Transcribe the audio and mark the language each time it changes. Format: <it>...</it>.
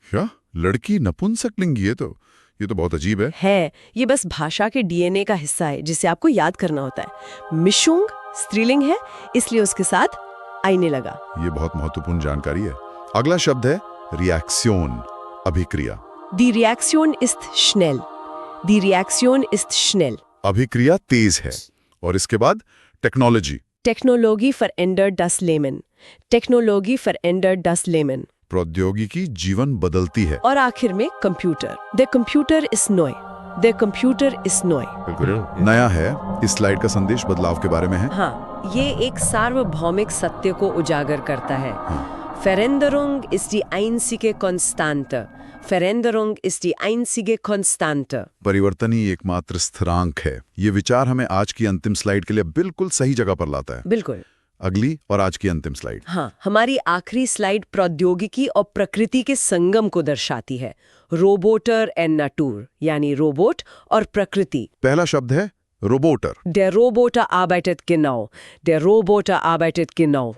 <hi>क्या लड़की नपुंसक लिंग? ये तो बहुत अजीब है। ये बस भाषा के डीएनए का हिस्सा है जिसे आपको याद करना होता है। मिशुंग स्त्रीलिंग है, इसलिए उसके साथ आईने लगा। ये बहुत महत्वपूर्ण जानकारी है। अगला शब्द है रिएक्शन, अभिक्रिया।</hi> <de>Die Reaktion ist schnell। Die Reaktion ist schnell।</de> <hi>अभिक्रिया तेज है। और इसके बाद technology.</hi> <de>Technologie verändert das Leben। Technologie verändert das Leben।</de> <hi>प्रौद्योगिकी जीवन बदलती है। और आखिर में computer.</hi> <de>Der Computer ist neu। Der Computer ist neu।</de> <hi>नया है। इस स्लाइड का संदेश बदलाव के बारे में है। हाँ, ये एक सार्वभौमिक सत्य को उजागर करता है।</hi> <de>Veränderung ist die einzige Konstante। Veränderung ist die einzige Konstante।</de> <hi>परिवर्तन ही एकमात्र स्थिरांक है। ये विचार हमें आज की अंतिम स्लाइड के लिए बिल्कुल सही जगह पर लाता है। बिल्कुल। अगली और आज की अंतिम स्लाइड। हाँ, हमारी आखिरी स्लाइड प्रौद्योगिकी और प्रकृति के संगम को दर्शाती है। रोबोटर एंड नाटूर, यानी रोबोट और प्रकृति। पहला शब्द है रोबोटर।</hi> <de>Der Roboter arbeitet genau। Der Roboter arbeitet genau।</de>